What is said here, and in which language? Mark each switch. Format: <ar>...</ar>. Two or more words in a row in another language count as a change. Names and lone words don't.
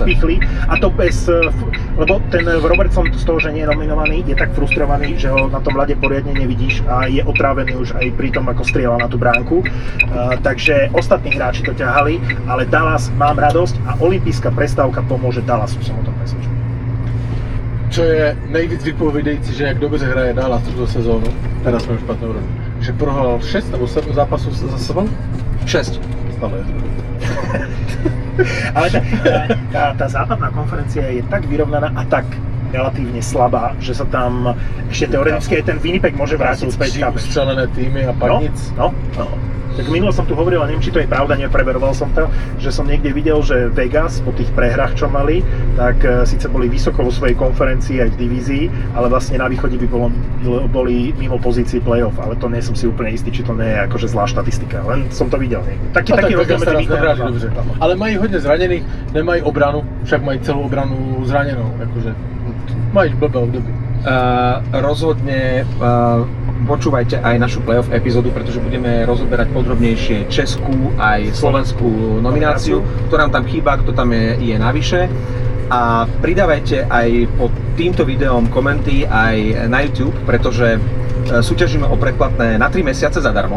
<sk>odpichli a to bez, lebo ten Robertson z toho, že nie je nominovaný, je tak frustrovaný, že ho na tom ľade poriadne nevidíš a je otrávený už aj pri tom, ako strieľa na tú bránku. Takže ostatní hráči to ťahali, ale Dallas, mám radosť a olympijská prestávka pomôže Dallasu, som o tom presvedčený.</sk> <cs>Čo je nejvíc vypovídající, že jak dobře hraje Dallas tuto sezónu, teraz jsme v špatnou rodu, že prohrál 6 nebo 7 zápasů za sebou? 6.</cs> <sk>Stále je druhý. Ale tá západná konferencia je tak vyrovnaná a tak relatívne slabá, že sa tam ešte teoreticky aj ten Winnipeg môže vrátiť späť.</sk> <cs>Tam sú 3 ustřelené týmy a pak nic.</cs> <sk>No. Tak minulo som tu hovoril, a neviem, či to je pravda, nepreveroval som to, že som niekde videl, že Vegas po tých prehrách, čo mali, tak síce boli vysoko vo svojej konferencii aj v divízii, ale vlastne na východe by boli mimo pozícií play-off, ale to nie som si úplne istý, či to nie je akože zlá štatistika, len som to videl niekde. Taký rozdiel medzi východom a</sk> <cs>dobře.</cs> <sk>západom.</sk> <cs>Ale mají hodně zraněných, nemají obranu, však mají celou obranu zraněnou, jakože mají blbé období.</cs> <sk>Rozhodne počúvajte aj našu playoff epizódu, pretože budeme rozoberať podrobnejšie českú aj slovenskú nomináciu, kto nám tam chýba, kto tam je navyše. A pridávajte aj pod týmto videom komenty aj na YouTube, pretože súťažíme o predplatné na 3 mesiace zadarmo.</sk>